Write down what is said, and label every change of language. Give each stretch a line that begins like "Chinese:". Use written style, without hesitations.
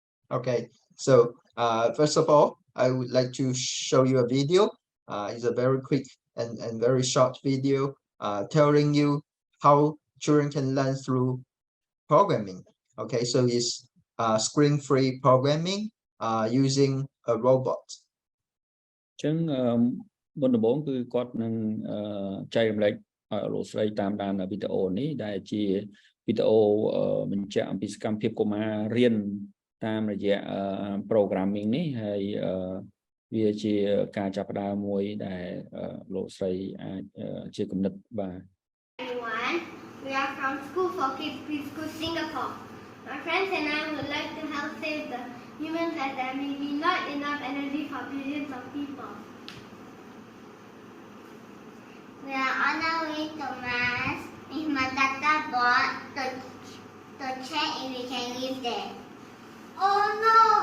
English: Okay, so first of all, I would like to show you a video. It's a very quick and very short video telling you how children can learn through programming. Okay, so it's screen-free programming using a robot.
Khmer: ចឹងមុនដំបូងគឺគាត់នឹងចែករំលែកឲ្យលោកស្រីតាមដានវីដេអូនេះដែលជាវីដេអូបញ្ជាក់អំពីសកម្មភាពកុមាររៀនតាមរយៈ programming នេះហើយវាជាការចាប់ផ្ដើមមួយដែលលោកស្រីអាចជាគំនិតបាទ
English: Everyone, we are from School for Kids Preschool Singapore. My friends and I would like to help save the human as there may be not enough energy for billions of people. We are on our way to Mars with my data bot to check if we can live there. Oh no!